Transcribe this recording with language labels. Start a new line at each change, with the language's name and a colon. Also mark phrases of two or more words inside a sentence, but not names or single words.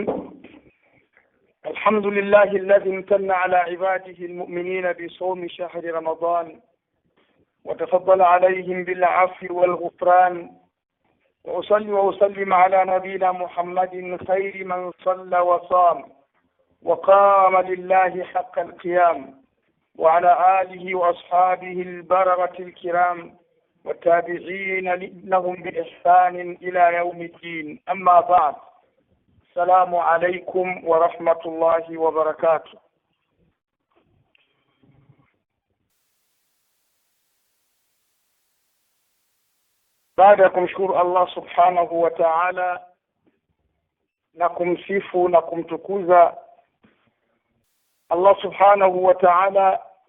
Arabic: الحمد لله الذي امتن على عباده المؤمنين بصوم شهر رمضان وتفضل عليهم بالعفو والغفران، وأصلي وأسلم على نبينا محمد خير من صلى وصام وقام لله حق القيام، وعلى آله وأصحابه البررة الكرام والتابعين لهم بإحسان إلى يوم الدين. أما بعد، السلام عليكم ورحمة الله وبركاته.
Swahili: baada ya kumshukuru Allah
Arabic: سبحانه وتعالى
Swahili: na kumsifu na kumtukuza Allah
Arabic: سبحانه وتعالى